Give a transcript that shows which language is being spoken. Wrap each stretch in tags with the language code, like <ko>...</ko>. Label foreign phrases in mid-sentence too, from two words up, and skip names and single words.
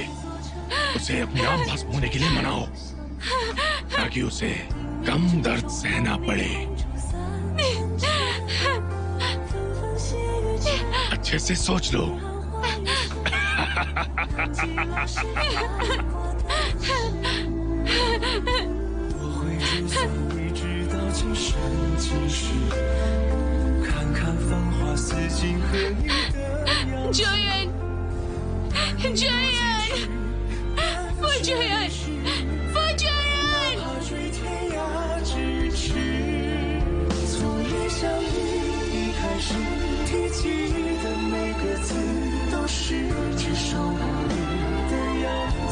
<hi>उसे अपने आप भस्म होने के लिए मनाओ, ताकि उसे कम दर्द सहना पड़े। अच्छे से सोच लो।</hi> <zh>我会追随你直到今生今世，看看繁华似锦和你的样子。 Joyen，夫人，踏追天涯咫尺，从一相遇一开始，提起的每个字都是至少不渝的样子。</zh>